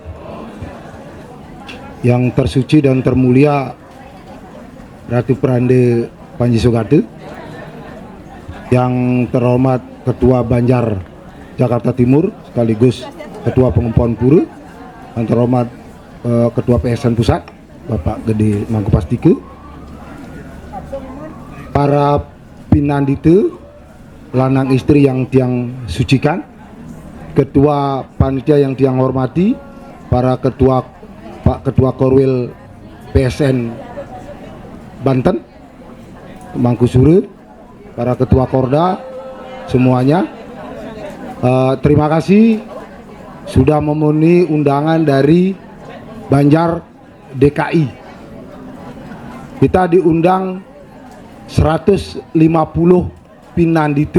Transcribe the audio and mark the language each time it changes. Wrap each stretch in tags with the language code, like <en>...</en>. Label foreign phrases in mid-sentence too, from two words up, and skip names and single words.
<id>Yang tersuci dan termulia Ratu Prande Panji Sugate, yang terhormat Ketua Banjar Jakarta Timur sekaligus Ketua Pengumpulan Pura, yang terhormat Ketua PSN Pusat Bapak Gede Mangku Pastike, para pinandita lanang istri yang tiang sucikan, Ketua Panitia yang tiang hormati, para Pak Ketua Korwil PSN Banten, Mangku Sure, para Ketua Korda semuanya, terima kasih sudah memenuhi undangan dari Banjar DKI. Kita diundang 150 pinandita.</id>